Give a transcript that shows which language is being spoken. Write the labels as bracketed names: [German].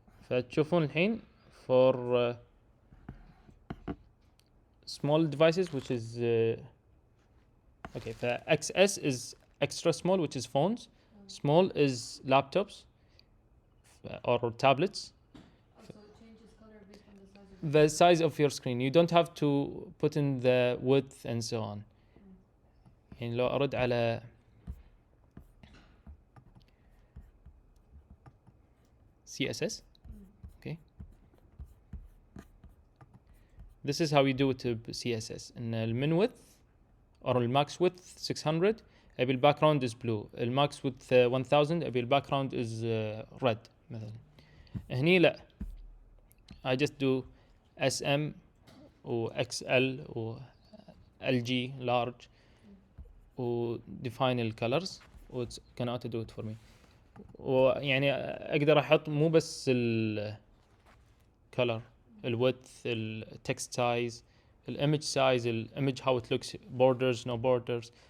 [Arabic] فتشوفون الحين [English] for small devices which is okay ف XS is extra small which is phones, small is laptops or tablets. Also it changes color based on the size of The size of your screen you don't have to put in the width and so on. [Arabic] يعني لو أرد على CSS okay. [English] This is how you do it to CSS. إن الmin width or الماx width 600 [Arabic] أبي الباكراوند [English] is blue. [Arabic] الماكس width 1000 أبي الباكراوند is red مثلا. هني لا [English] I just do SM و XL و LG large و define ال colors و it's gonna auto do it for me. [Arabic] ويعني أقدر أحط مو بس [English] ال color ال width ال text size ال image size ال image how it looks borders no borders.